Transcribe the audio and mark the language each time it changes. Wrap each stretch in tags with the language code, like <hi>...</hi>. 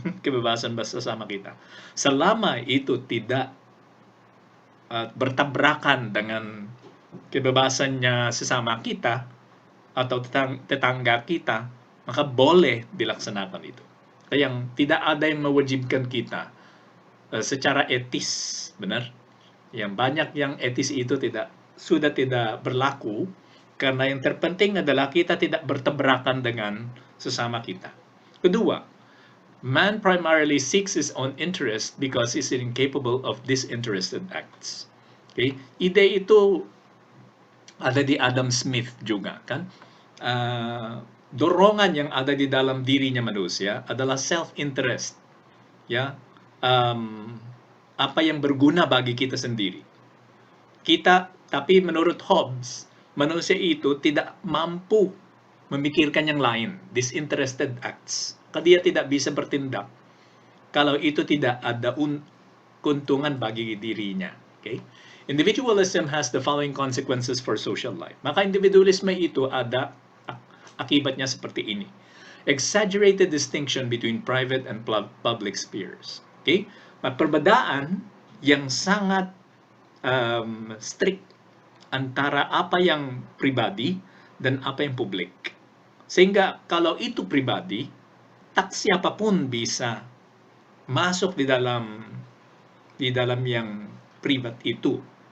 <id>Kebebasan sesama kita. Selama itu tidak bertabrakan dengan kebebasannya sesama kita atau tetangga kita, maka boleh dilaksanakan itu. Kaya yang tidak ada yang mewajibkan kita secara etis, benar? Yang banyak yang etis itu sudah tidak berlaku, karena yang terpenting adalah kita tidak bertabrakan dengan sesama kita. Kedua,</id> <en>man primarily seeks his own interest because he is incapable of disinterested acts.</en> <id>Okay? Ide itu ada di Adam Smith juga, kan? Dorongan yang ada di dalam dirinya manusia adalah self-interest. Ya, apa yang berguna bagi kita sendiri. Tapi menurut Hobbes, manusia itu tidak mampu memikirkan yang lain,</id> <en>disinterested acts.</en> <id>Dia tidak bisa bertindak kalau itu tidak ada keuntungan bagi dirinya.</id> <en>Okay? Individualism has the following consequences for social life.</en> <id>Maka individualisme itu ada akibatnya seperti ini.</id> <en>Exaggerated distinction between private and public spheres. Okay?</en> <id>Perbedaan yang sangat strict antara apa yang pribadi dan apa yang publik. Sehingga kalau itu pribadi, tak siapapun bisa masuk di dalam yang privat itu.</id>